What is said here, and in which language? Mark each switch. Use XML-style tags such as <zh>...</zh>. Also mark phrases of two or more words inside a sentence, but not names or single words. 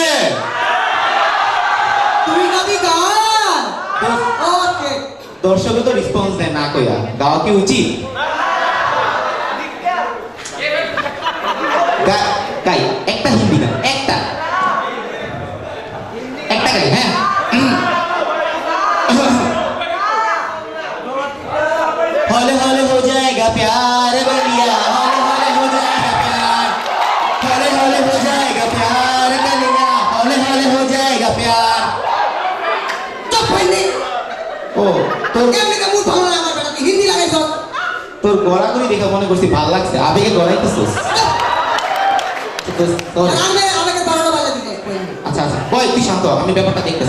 <bn>তুমি গাবি গান? দোস্ত, ওকে, দর্শক তো রেসপন্স দেয় না কইয়া গাওয়া কি উচিত গাই একটা হিন্দি গান একটা একটা গাই হ্যাঁ</bn> <hi>हौले हौले हो जाएगा प्यार बलिया हौले हौले हो जाएगा प्यार हौले हौले हो जाएगा प्यार बलिया हौले हौले हो जाएगा प्यार</hi> <bn>চুপ হইনি। ও তোর এমনিতে মুড ভালো না আমার বেটা, তুই হিন্দি লাগাইছ। তোর গড়াগড়ি দেখে মনে করছি ভালো লাগছে আবেগে গড়াইতেছিস আমাকে 12টা বাজে দিতে। আচ্ছা আচ্ছা বল তুই শান্ত হ, আমি ব্যাপারটা দেখতেছি</bn>